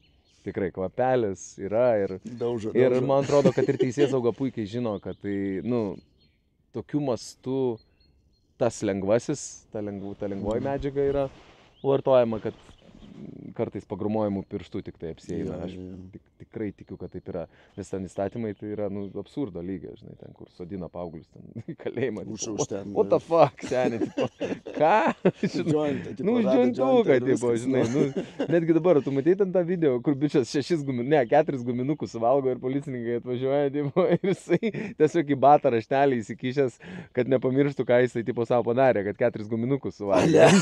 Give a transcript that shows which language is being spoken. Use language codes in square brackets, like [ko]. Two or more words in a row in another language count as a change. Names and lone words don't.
[lt] Tikrai kvapelis yra ir man atrodo, kad ir teisėsauga puikiai žino, kad tai, nu, tokiu mastu tas lengvasis, ta lengvoji medžiaga yra vartojama, kad kartais pagrumojimų pirštų tik tai apsieina. Aš tikrai tikiu, kad taip yra. Nes ten įstatymai tai yra, nu, absurdo lygio, žinai, ten, kur sodina paauglius, ten į kalėjimą. [en] What the fuck, [lt] seniai, tipo, ką? Nu, žintuką, tipo, žinai, nu, netgi dabar, tu matei ten tą video, kur bičias 4 guminukus suvalgo ir policininkai atvažiuoja, tipo, ir jisai tiesiog į batą raštelį įsikišęs, kad nepamirštų, ką jisai, tipo, savo padarė, kad 4 guminukus suvalgo.